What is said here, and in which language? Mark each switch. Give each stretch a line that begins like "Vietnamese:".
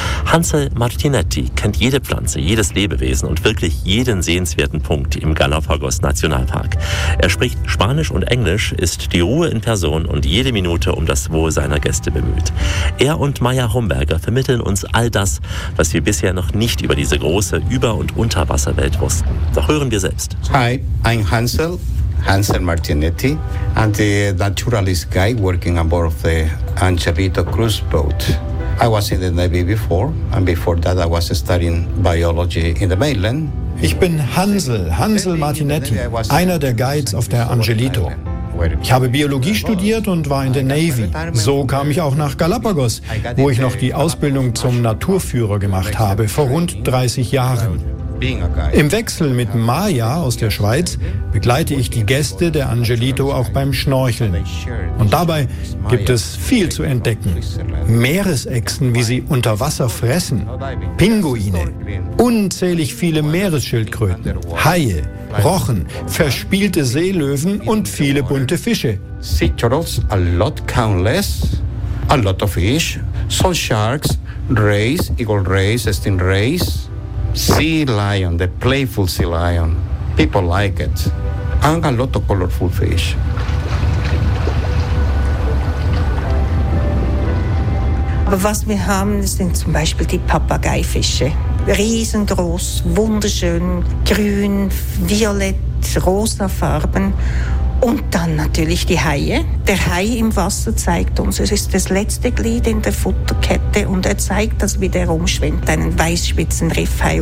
German: Hansel Martinetti kennt jede Pflanze, jedes Lebewesen und wirklich jeden sehenswerten Punkt im Galapagos-Nationalpark. Er spricht Spanisch und Englisch, ist die Ruhe in Person und jede Minute um das Wohl seiner Gäste bemüht. Er und Maya Homberger vermitteln uns all das, was wir bisher noch nicht über diese große Über- und Unterwasserwelt wussten. Doch hören wir selbst.
English: Hi, I'm Hansel Martinetti, and the naturalist guy working on board of the Angelito cruise boat. I was in the Navy before, and before that I was studying biology in the mainland.
German: Ich bin Hansel Martinetti, einer der Guides auf der Angelito. Ich habe Biologie studiert und war in der Navy. So kam ich auch nach Galapagos, wo ich noch die Ausbildung zum Naturführer gemacht habe, vor rund 30 Jahren. Im Wechsel mit Maya aus der Schweiz begleite ich die Gäste der Angelito auch beim Schnorcheln. Und dabei gibt es viel zu entdecken. Meeresechsen, wie sie unter Wasser fressen, Pinguine, unzählig viele Meeresschildkröten, Haie, Rochen, verspielte Seelöwen und viele bunte Fische.
English: Sea turtles, a lot countless, a lot of fish, sun sharks, rays, eagle rays, stingrays, sea lion, the playful sea lion. People like it. And a lot of colorful fish.
German: Aber was wir haben, sind zum Beispiel die Papageifische. Riesengroß, wunderschön, grün, violett, rosa Farben. Und dann natürlich die Haie. Der Hai im Wasser zeigt uns, es ist das letzte Glied in der Futterkette und er zeigt, dass er wieder rumschwimmt, einen Weißspitzenriffhai.